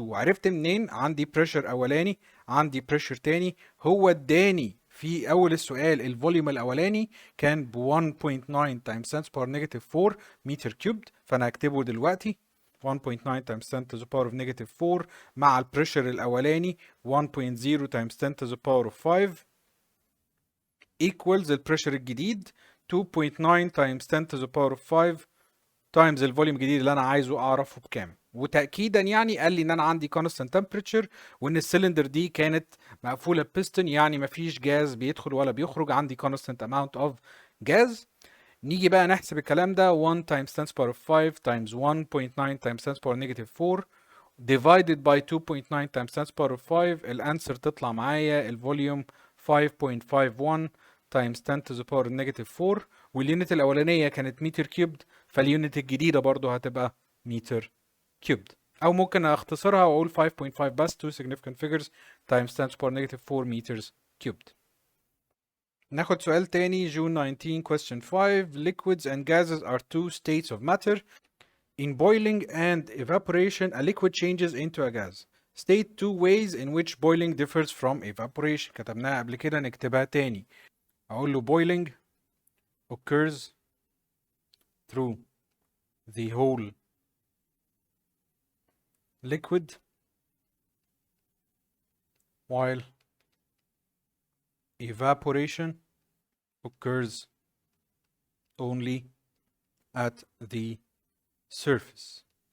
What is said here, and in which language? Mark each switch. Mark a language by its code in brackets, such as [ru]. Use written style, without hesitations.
[ar] عرفت منين؟ عندي بريشر أولاني عندي بريشر تاني، هو اداني في أول السؤال الفوليوم الأولاني كان ب 1.9 times 10 to the power negative 4 متر كيوبد، فأنا هكتبه دلوقتي 1.9 times 10 to the power of negative 4 مع البريشر الأولاني 1.0 times 10 to the power of 5 equals البريشر الجديد 2.9 times 10 to the power of 5 times الفوليوم الجديد اللي أنا عايزه أعرفه بكام. وتأكيدا يعني قال لي إن أنا عندي [en] constant temperature [ar] وإن السلندر دي كانت مقفولة بيستون، يعني مفيش جاز بيدخل ولا بيخرج، عندي [en] constant amount of gas. [ar] نيجي بقى نحسب الكلام ده [en] 1 times 10 to the power of 5 times 1.9 times 10 to the power negative 4 divided by 2.9 times 10 to the power of 5. [ar] الانسر تطلع معايا الفوليوم 5.51 times 10 to the power negative 4، واليونت الأولانية كانت متر كيوبد فاليونت الجديدة برضو هتبقى متر كيوبد. أو ممكن أختصرها وأقول [en] 5.5 بس 2 significant figures times 10 to the power negative 4 meters cubed. [ar] ناخد سؤال تاني June 19 question 5. [en] Liquids and gases are two states of matter. In boiling and evaporation a liquid changes into a gas. State two ways in which boiling differs from evaporation. [ar] كتبناها قبل كده نكتبها تاني. أقول له [en] boiling occurs through the whole liquid while evaporation occurs only at the surface.